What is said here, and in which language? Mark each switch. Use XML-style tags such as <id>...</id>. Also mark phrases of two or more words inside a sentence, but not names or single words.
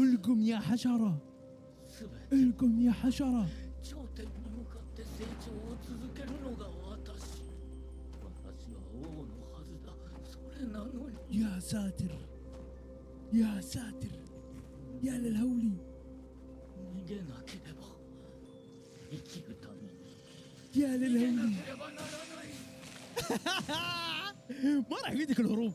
<ar>القم يا حشرة،</ar> <ja>すべて</ja> <ar>القم يا حشرة.</ar> <ja>頂点に向かって成長を続けるのが私は王のはずだそれなのに</ja> <ar>يا ساتر يا ساتر يا للهولي.</ar> <ja>逃げなければ生きるために</ja> <ar>يا</ar> <ja>逃げ</ja> <ar>للهولي.</ar> <ja>なければならない</ja> <ar>ما راح يفيدك الهروب.</ar>